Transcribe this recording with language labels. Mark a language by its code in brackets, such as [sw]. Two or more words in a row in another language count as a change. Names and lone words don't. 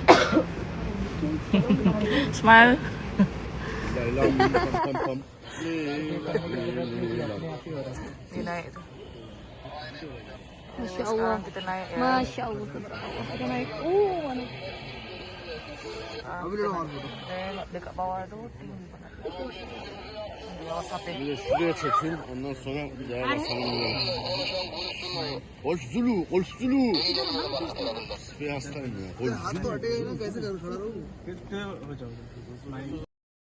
[id] Smile. Ini naik tuh. [ar] Masya Allah. [id] Kita naik ya. [ar] Masya Allah. [id] Kita naik. Mana? Dekat bawah tuh tinggi banget. Di bawah sapi. [tr] Bir de şuraya çekin, ondan sonra bir daha basalım. Koş Zulu, koş Zulu. Bir hastayım ya. Koş Zulu.